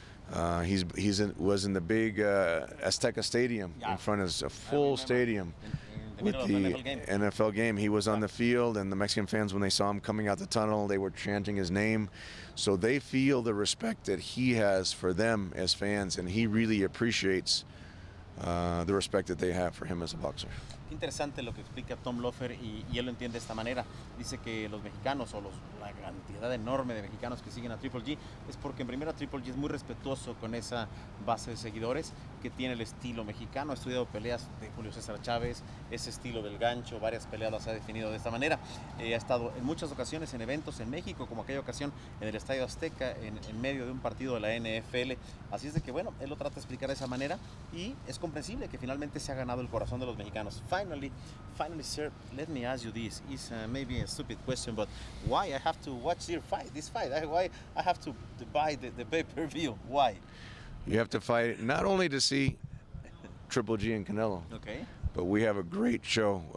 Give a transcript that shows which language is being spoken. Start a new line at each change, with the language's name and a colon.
English: Was in the big Azteca Stadium in front of a full stadium with the NFL game. He was on the field, and the Mexican fans, when they saw him coming out the tunnel, they were chanting his name. So they feel the respect that he has for them as fans, and he really appreciates the respect that they have for him as a boxer.
Spanish: Interesante lo que explica Tom Loeffler, y él lo entiende de esta manera. Dice que los mexicanos, o la cantidad enorme de mexicanos que siguen a Triple G, es porque en primera Triple G es muy respetuoso con esa base de seguidores que tiene el estilo mexicano. Ha estudiado peleas de Julio César Chávez, ese estilo del gancho, varias peleas las ha definido de esta manera. Ha estado en muchas ocasiones en eventos en México, como aquella ocasión en el Estadio Azteca, en medio de un partido de la NFL. Así es de que, bueno, él lo trata de explicar de esa manera, y es comprensible que finalmente se ha ganado el corazón de los mexicanos.
English: Finally, sir, let me ask you this. It's maybe a stupid question, but why I have to watch this fight? Why I have to buy the pay-per-view? Why? You have to fight not only to see Triple G and Canelo, but we have a great show.